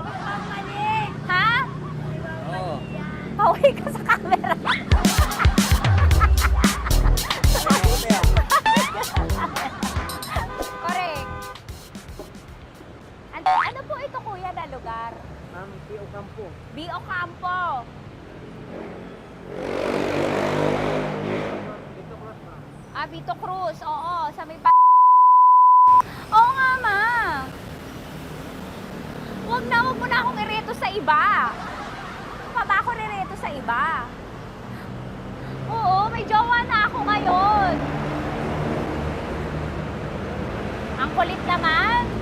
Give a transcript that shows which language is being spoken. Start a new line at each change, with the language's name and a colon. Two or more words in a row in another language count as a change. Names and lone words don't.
Filipino: Ha? Oo. Pauwi ka sa camera. Correct. Ano po ito, kuya, na lugar? Ma'am, P.O. Campo. B.O. Campo. Vito Cruz. Oo, sa may Oo nga, ma. Wag mo na akong ireto sa iba. Pa ba ako nireto sa iba? Oo, may jowa na ako ngayon. Ang kulit naman.